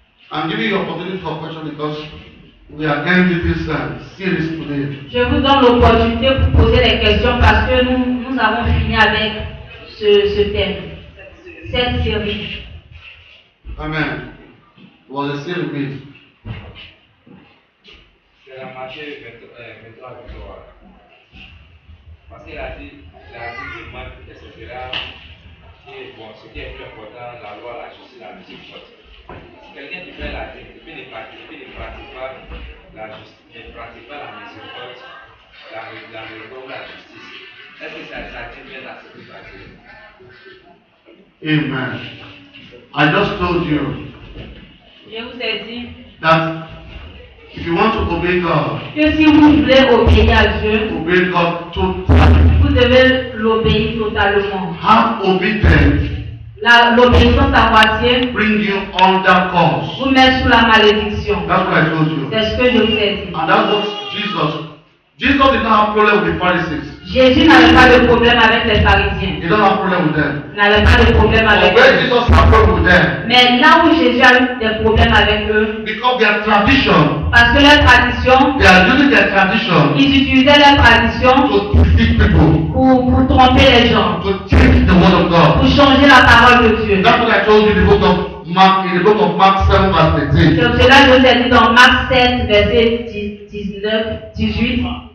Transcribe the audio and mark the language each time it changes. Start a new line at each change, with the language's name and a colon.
English: I'm giving you opportunity for question because we are ending this series today.
French: Je vous donne l'opportunité pour poser les questions parce que nous avons fini avec ce thème, cette série.
English: Amen. It was a series.
French: C'est la Matthieu 23, 23. Parce qu'il a dit, du manque, etc. Bon, ce qui est plus important, la loi, la justice, la miséricorde. Si quelqu'un qui fait la dîme, qui ne pratique pas la justice, ne pratique pas la miséricorde, la miséricorde, la justice, est-ce que ça tient bien à ce que ça dit?
English: Amen. I just told you
French: Je vous ai dit
English: that if you want to obey God,
French: que si vous voulez obéir à Dieu,
English: obey God totally.
French: vous devez l'obéir totalement.
English: Have obedience
French: L'obéissance à moitié
English: bring you under curse.
French: vous met sous la malédiction.
English: That's what I told you.
French: C'est ce que je vous ai dit.
English: And that's what Jesus did not have problem with the Pharisees.
French: Jésus n'avait pas de problème avec les pharisiens.
English: He don't have problem with them.
French: Il n'avait pas de problème avec
English: But where
French: eux.
English: Jesus had problem with them,
French: Mais là où Jésus a eu des problèmes avec eux,
English: because their tradition,
French: parce que leur tradition,
English: they are using their tradition
French: ils utilisaient leur tradition
English: to deceive people,
French: pour tromper les gens,
English: to change the word of God.
French: pour changer la parole de Dieu.
English: That's what I told you in the book of Mark, 7 verse 13.
French: C'est cela que je vous ai dit dans Marc 7, verset 18.